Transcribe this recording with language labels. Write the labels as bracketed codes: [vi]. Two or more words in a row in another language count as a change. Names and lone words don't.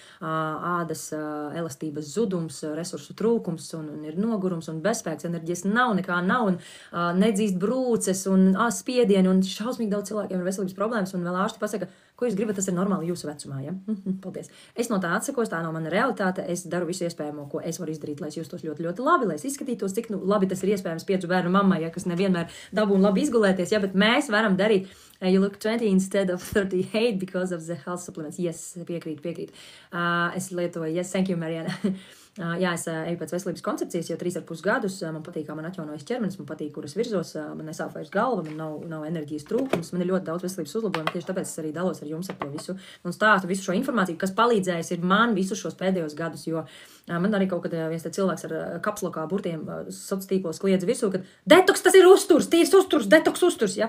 [lv] ādas elastības zudums, resursu trūkums, un ir nogurums, un bezspēks, enerģijas nav, nekā nav, un nedzīst brūces, un spiedieni, un šausmīgi daudz cilvēkiem ir veselības problēmas, un vēl ārsti pasaka, ko jūs gribat, tas ir normāli jūsu vecumā, ja? Paldies. Es no tā atsakos, tā nav mana realitāte, es daru visu iespējamo, ko es varu izdarīt, lai es justos ļoti, ļoti labi, lai es izskatītos, cik labi tas ir iespējams 5 bērnu mammai, ja, kas nevienmēr dabū un labi izgulēties, ja, bet mēs varam darīt, [en] you look 20 instead of 38 because of the health supplements. Yes, [lv] piekrīt. Es lietoju, [en] yes, thank you, Mariana. [lv] Jā, es eju pēc veselības koncepcijas jau 3,5 gadus. Man patīk, kā man atjaunojas ķermenis, man patīk, kur es virzos, man nesāp vairs galva, man nav enerģijas trūkums, man ir ļoti daudz veselības uzlabojumu, tieši tāpēc es arī dalos ar jums ar to visu un stāstu visu šo informāciju, kas palīdzējis ir man visus šos pēdējos gadus, jo man arī kaut kad viens cilvēks ar kapslokā burtiem sociālos tīklos kliedz visu, ka detoks tas ir uzturs, tīrs uzturs, detoks uzturs, ja?